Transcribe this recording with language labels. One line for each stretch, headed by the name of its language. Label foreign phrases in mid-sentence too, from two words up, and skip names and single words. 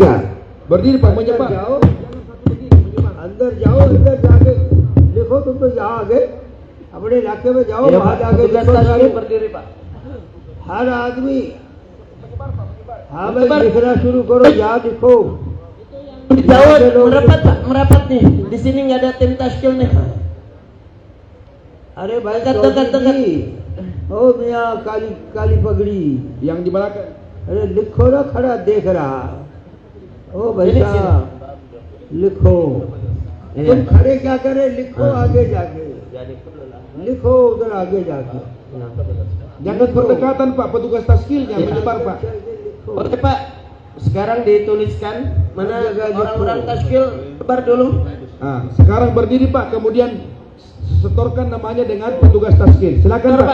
Indonesian: Berdiri Pak,
Hindi: अंदर
Indonesian: menyebar.
Hindi: जाओ, अंदर जाओ, अंदर जाके लिखो। तुम तो यहाँ आगे अपने इलाके में जाओ,
Indonesian: Ya
Hindi: वहाँ
Indonesian: Pak,
Hindi: जाके
Indonesian: petugas
Hindi: लिखो
Indonesian: Taskim
Hindi: सारे।
Indonesian: berdiri Pak.
Hindi: हर आदमी हाँ भाई लिखना शुरू करो, यहाँ लिखो।
Indonesian: Jauh merapat Pak, merapat nih. Di sini nggak ada tim Taskim nih.
Hindi: अरे भाई
Indonesian: Dekat,
Hindi: चौधरी
Indonesian: dekat, dekat.
Hindi: जी, ओ मियाँ काली काली पगड़ी,
Indonesian: Yang di belakang.
Hindi: अरे लिखो ना, खड़ा देख रहा। ओ भाई
Indonesian: Sini,
Hindi: साहब लिखो।
Indonesian: Iya.
Hindi: तुम खड़े क्या करे, लिखो हाँ। आगे जाके, लिखो उधर आगे जाके।
Indonesian: Jangan berdekatan Pak, petugas taskil jangan Iya. menyebar Pak.
Hindi: लिखो।
Indonesian: Oke Pak, sekarang dituliskan mana orang-orang Taskim lebar dulu. Nah, sekarang berdiri Pak, kemudian setorkan namanya dengan petugas taskil. Silakan Betul,